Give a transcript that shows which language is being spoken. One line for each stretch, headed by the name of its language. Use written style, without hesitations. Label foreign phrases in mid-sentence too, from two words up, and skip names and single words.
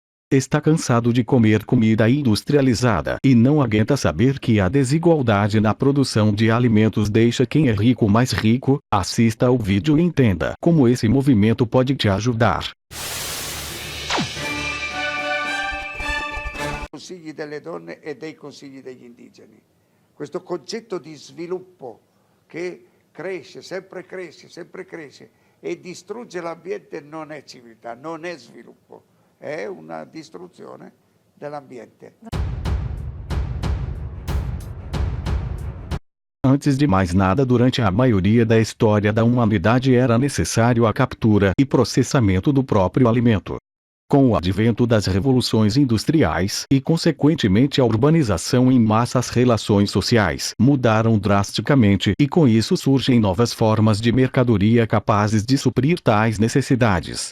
Portuguese: Está cansado de comer comida industrializada e não aguenta saber que a desigualdade na produção de alimentos deixa quem é rico mais rico? Assista ao vídeo e entenda como esse movimento pode te ajudar.
Italian: Consigli delle donne e dei consigli degli indigeni. Questo concetto di sviluppo che cresce e distrugge l'ambiente non è civiltà, non è sviluppo, è una distruzione dell'ambiente.
Portuguese: Antes de mais nada, durante a maioria da história da humanidade era necessário a captura e processamento do próprio alimento. Com o advento das revoluções industriais e consequentemente a urbanização em massa, as relações sociais mudaram drasticamente e com isso surgem novas formas de mercadoria capazes de suprir tais necessidades.